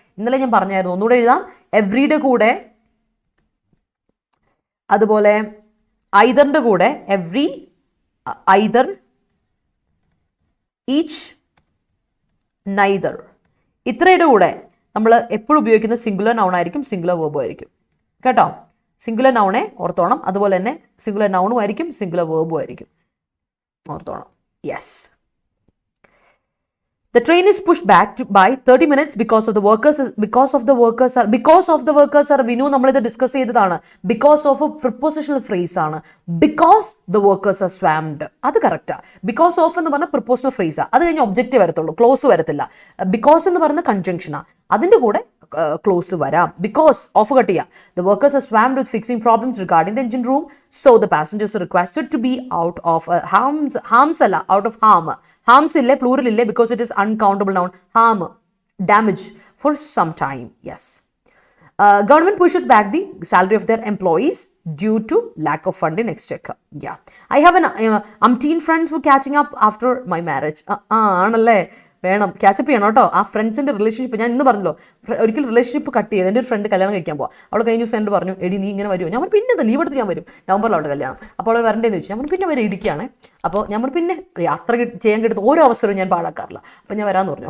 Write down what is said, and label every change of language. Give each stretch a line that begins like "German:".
Malayalam: ഇന്നലെ ഞാൻ പറഞ്ഞായിരുന്നു, ഒന്നുകൂടെ എഴുതാം. എവറിയുടെ കൂടെ, അതുപോലെ ഐദറിന്റെ കൂടെ എവറി, ഐദർ, ഈച്ച്, നൈദർ, ഇത്രയുടെ കൂടെ നമ്മൾ എപ്പോഴും ഉപയോഗിക്കുന്ന സിംഗുലർ നൗൺ ആയിരിക്കും, സിംഗുലർ വേർബും ആയിരിക്കും കേട്ടോ. സിംഗുലർ നൗണെ ഓർത്തോണം. അതുപോലെ തന്നെ സിംഗുലർ നൗണും ആയിരിക്കും, സിംഗുലർ വേർബും ആയിരിക്കും, ഓർത്തോണം. Yes.
English: The train is pushed back by 30 minutes because of the workers are
Malayalam: Vinu നമ്മളിത് ഡിസ്കസ് ചെയ്തതാണ്. ബിക്കോസ് ഓഫ് പ്രിപ്പോസിഷണൽ ഫ്രേസ് ആണ്. ബിക്കോസ് ദ വർക്കേഴ്സ് ആർ സ്വാംഡ്, അത് കറക്റ്റാ. ബിക്കോസ് ഓഫ് എന്ന് പറഞ്ഞാൽ പ്രിപ്പോസിഷണൽ ഫ്രേസാ. അത് കഴിഞ്ഞ് ഒബ്ജക്റ്റ് വരത്തുള്ളൂ, ക്ലോസ് വരത്തില്ല. ബിക്കോസ് എന്ന് പറയുന്ന കൺജങ്ഷനാ, അതിന്റെ കൂടെ ക്ലോസ് വരാം.
English: Because of cut ചെയ്യുക. The workers are swamped with fixing problems regarding the engine room, so the passengers requested to be out of harms അല്ല, out of harm.
Malayalam: ഹാംസ് ഇല്ലേ, പ്ലൂറൽ ഇല്ലേ,
English: Because it is uncountable noun. Harm, damage for some time. Yes. Government pushes back the salary of their employees due to lack of fund in exchequer. Yeah. I have an umpteen friends who catching up after my marriage.
Malayalam: ആണല്ലേ, വേണം ക്യാച്ചപ്പ് ചെയ്യണം കേട്ടോ. ആ ഫ്രണ്ട്സിൻ്റെ relationship ഞാൻ ഇന്ന് പറഞ്ഞല്ലോ, ഒരിക്കൽ റിലേഷൻഷിപ്പ് കട്ട് ചെയ്ത് എൻ്റെ ഒരു ഫ്രണ്ട് കല്യാണം കഴിക്കാൻ പോകാം. അവൾ കഴിഞ്ഞ ദിവസം എന്നോട് പറഞ്ഞു, എടി നീ ഇങ്ങനെ വരുമോ? ഞാൻ പിന്നെ ലീവ് എടുത്ത് ഞാൻ വരും, നവംബറിലാണ് കല്യാണം. അപ്പോൾ അവൾ വരണ്ടേന്ന് ചോദിച്ചു. ഞാൻ പിന്നെ വരെ ഇടിക്കുകയാണ്. അപ്പോൾ ഞാൻ പിന്നെ യാത്ര ചെയ്യാൻ കിട്ടുന്ന ഓരോ അവസരവും ഞാൻ പാഴാക്കാറില്ല. അപ്പോൾ ഞാൻ വരാമെന്ന് പറഞ്ഞു.